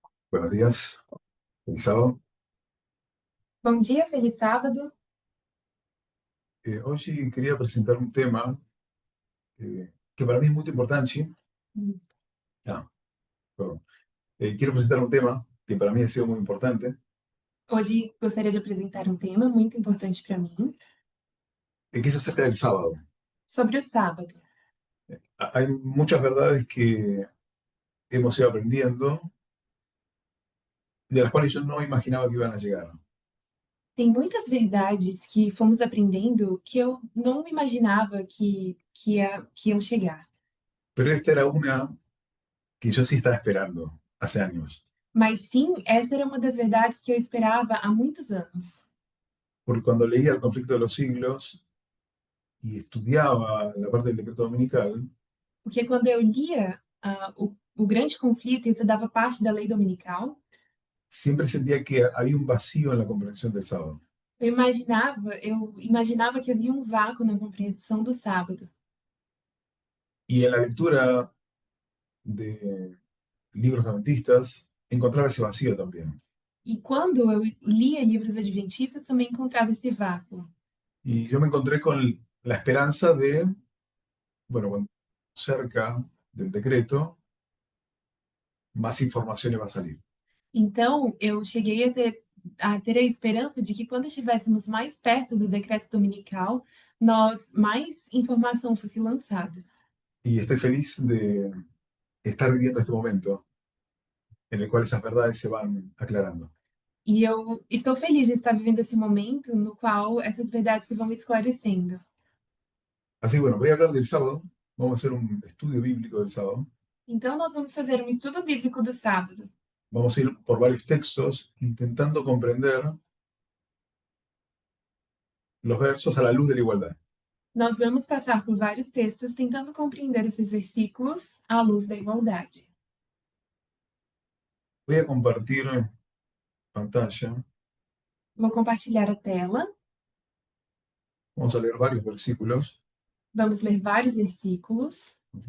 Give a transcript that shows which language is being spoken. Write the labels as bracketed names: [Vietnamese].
[Spanish] Buenos días, feliz sábado. [Portuguese] Bom dia, feliz sábado. [Spanish] Hoy quería presentar un tema que para mí es muy importante. Ah, perdón. Quiero presentar un tema que para mí ha sido muy importante, [Portuguese] Hoje gostaria de apresentar um tema muito importante para mim, [Spanish] que es acerca del sábado. [Portuguese] sobre o sábado. [Spanish] Hay muchas verdades que hemos ido aprendiendo, de las cuales yo no imaginaba que iban a llegar. [Portuguese] Tem muitas verdades que fomos aprendendo que eu não imaginava que iam chegar. [Spanish] Pero esta era una que yo sí estaba esperando hace años, [Portuguese] Mas sim, essa era uma das verdades que eu esperava há muitos anos. [Spanish] porque cuando leía El conflicto de los siglos y estudiaba la parte del decreto dominical, [Portuguese] Porque quando eu lia o grande conflito, e isso dava parte da lei dominical, [Spanish] siempre sentía que había un vacío en la comprensión del sábado. [Portuguese] eu imaginava que havia um vácuo na compreensão do sábado. [Spanish] Y en la lectura de libros adventistas, encontraba ese vacío también. [Portuguese] E quando eu lia livros adventistas, também encontrava esse vácuo. [Spanish] Y yo me encontré con la esperanza de, bueno, cuando cerca del decreto, más información iba a salir. [Portuguese] Então, eu cheguei a ter a esperança de que quando estivéssemos mais perto do decreto dominical, mais informação fosse lançada. [Spanish] Y estoy feliz de estar viviendo este momento en el cual esas verdades se van aclarando. [Portuguese] E eu estou feliz de estar vivendo esse momento no qual essas verdades se vão esclarecendo. [Spanish] Así que bueno, voy a hablar del sábado, vamos a hacer un estudio bíblico del sábado, [Portuguese] Então, nós vamos fazer um estudo bíblico do sábado. [Spanish] vamos a ir por varios textos intentando comprender los versos a la luz de la igualdad. [Portuguese] Nós vamos passar por vários textos tentando compreender esses versículos à luz da igualdade. [Spanish] Voy a compartir pantalla. [Portuguese] Vou compartilhar a tela, [Spanish] Vamos a leer varios versículos. [Portuguese] vamos ler vários versículos.